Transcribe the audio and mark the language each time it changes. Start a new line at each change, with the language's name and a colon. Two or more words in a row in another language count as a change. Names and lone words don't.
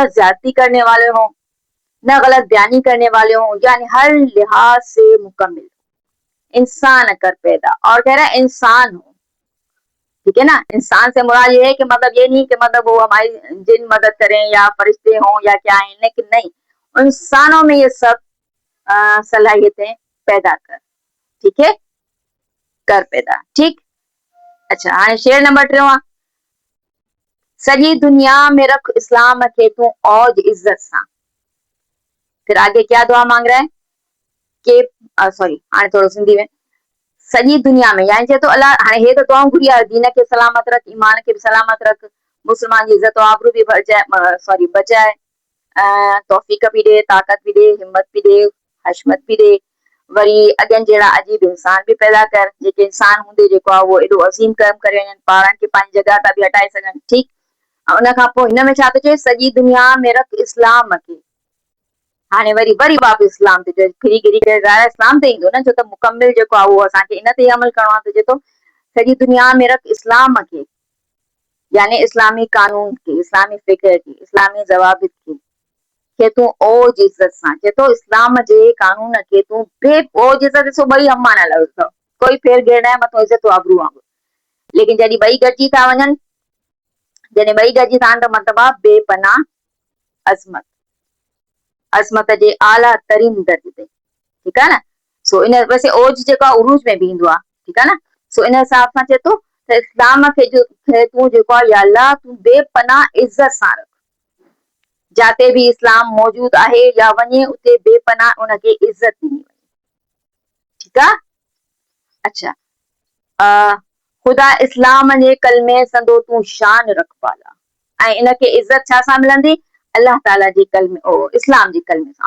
Urdu: زیادتی کرنے والے ہوں، نہ غلط بیانی کرنے والے ہوں، یعنی ہر لحاظ سے مکمل انسان کر پیدا، اور کہہ رہا ہے انسان ہو، ٹھیک ہے نا، انسان سے مراد یہ ہے کہ مطلب یہ نہیں کہ مطلب وہ ہماری جن مدد کریں یا فرشتے ہوں یا کیا ہے، لیکن نہیں، انسانوں میں یہ سب صلاحیتیں پیدا کر، ٹھیک ہے، کر پیدا، ٹھیک. اچھا ہاں شعر نمبر 3,
Sindhi: सॼी दुनिया में रख इस्लाम खे तूं औज इज्जत सां,
Urdu: پھر آگے کیا دعا مانگ رہا ہے کہ سوری
Sindhi: हाणे थोड़ो सिंधी में, सॼी दुनिया में, यानी चए तो अल्लाह हाणे हे तो दुआऊं घुरी आहे, दीन खे सलामत रख, ईमान खे भी सलामत रख, मुसलमान जी इज्जत आबरू भी बचाए, सॉरी बचाए, तौफीक भी दे, ताकत भी दे, हिम्मत भी दे, हशमत भी दे, वरी अगेन जहिड़ा अजीब इंसान भी पैदा कर, जेके इंसान हूंदे जेको आहे उहो एॾो अज़ीम कर्म करे वञनि, पाणनि खे पंहिंजी जॻह तां बि हटाए सघनि, ठीकु। उन खां पोइ हिन में छा थो चए, सॼी दुनिया में रख इस्लाम खे, हाणे वरी वापस इस्लाम ते फिरी गिरी करे ज़ाहिर इस्लाम ते ईंदो न, छो त मुकमिल जेको आहे उहो असांखे इन ते अमल करणो आहे, त चए थो सॼी दुनिया में रख इस्लाम खे,
Urdu: یعنی اسلامی قانون کے، اسلامی فکر کے، اسلامی ضوابط کے
Sindhi: तूं ओज इज्जत सां, चए थो इस्लाम जे कानून खे तूं ओज इज्जत, ॾिसो ॿई अम्माना लफ़्ज़ अथव, कोई फेर घेर न आहे, मथां इज्जत आबरू वांगुरु, लेकिन जॾहिं ॿई गॾिजी था वञनि, जॾहिं ॿई गॾिजी था वञनि त मतिलबु आहे बेपनाह अज़मत, अज़मत जे आला तरीन दर्जे ते, ठीकु आहे न। सो इन वैसे ओज जेको आहे उरूज में बि ईंदो आहे, ठीकु आहे न। सो इन हिसाब सां चए थो त इस्लाम खे तूं जेको आहे या अल्लाह तूं बेपनाह इज्जत सां रख, जाते भी इस्लाम मौजूद आहे या वञे उते बेपनाह उनखे इज्जत ॾिनी वञे, ठीकु आहे। अच्छा ख़ुदा इस्लाम जे कलमे संदो तूं शान रख पाला, ऐं इनखे इज्जत छा सां मिलंदी, अल्लाह ताला जे कलमे, इस्लाम जे कलमे सां।